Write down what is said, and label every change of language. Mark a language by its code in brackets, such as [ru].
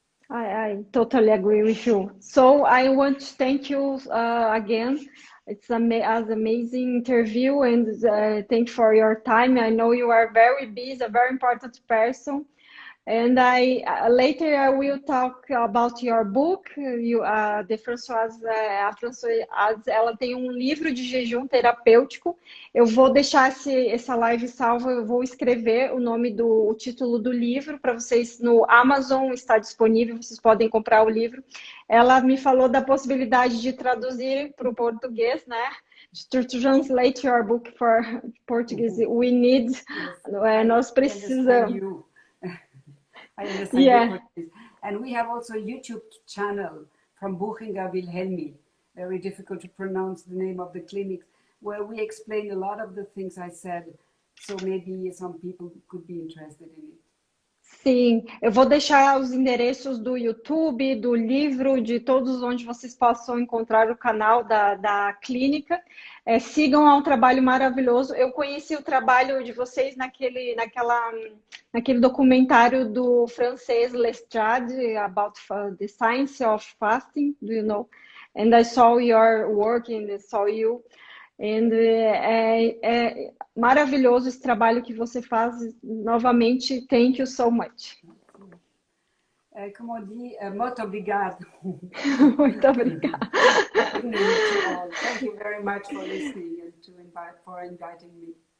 [en] I totally agree with you. So I want to thank you again. It's an amazing interview, and thank you for your time. I know you are very busy, a very important person. And I later I will talk about your book. [pt] De Françoise, a Françoise, ela tem um livro de jejum terapêutico. Eu vou deixar essa live salva. Eu vou escrever o título do livro para vocês no Amazon, está disponível. Vocês podem comprar o livro. Ela me falou da possibilidade de traduzir para o português, né? [en] To translate your book for Portuguese. We need, yes, [pt] nós [en] I understand [pt] precisamos. [en] you. I understand you, Yeah. Portuguese. And we have also a YouTube channel from Buchinger Wilhelmi, very difficult to pronounce the name of the clinic, where we explain a lot of the things I said. So maybe some people could be interested in it. [pt] Sim, eu vou deixar os endereços do YouTube, do livro, de todos onde vocês possam encontrar o canal da clínica. Sigam, é um trabalho maravilhoso. Eu conheci o trabalho de vocês naquele documentário do francês Lestrade [en] about the science of fasting, do you know? [pt] And I saw your work and I saw you. And, é maravilhoso esse trabalho que você faz. Novamente, [en] thank you so much. [pt] Como [fr] on dit, [pt] muito obrigado. Muito obrigada. [en] Good evening to all. Thank you very much for listening and for inviting me.